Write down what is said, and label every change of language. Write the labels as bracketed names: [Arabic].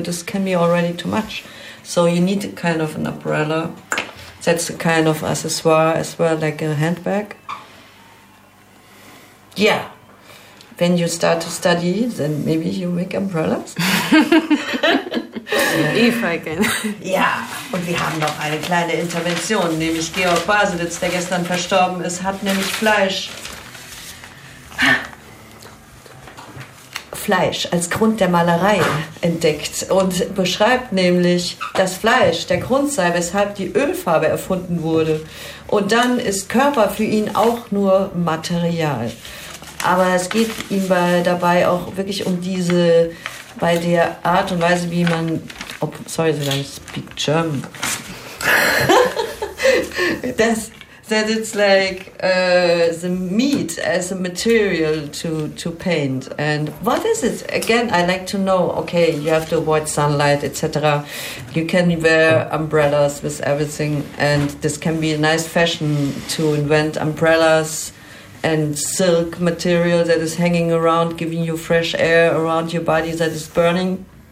[English] This can be already too much. So you need a kind of an umbrella. That's a kind of accessoire as well, like a handbag. Yeah. When you start to study, then maybe you make umbrellas. If I can. [German] Ja, und wir haben noch eine kleine Intervention, nämlich Georg Baselitz, der gestern verstorben ist, hat nämlich Fleisch. Fleisch als Grund der Malerei entdeckt und beschreibt nämlich, dass Fleisch der Grund sei, weshalb die Ölfarbe erfunden wurde. Und dann ist Körper für ihn auch nur Material. Aber es geht ihm dabei auch wirklich um diese, bei der Art und Weise, wie man, [English] oh, sorry, did I speak German? That it's like the meat as a material to paint. And what is it? Again, I like to know, okay, you have to avoid sunlight, etc. You can wear umbrellas with everything, and this can be a nice fashion to invent umbrellas and silk material that is hanging around, giving you fresh air around your body that is burning.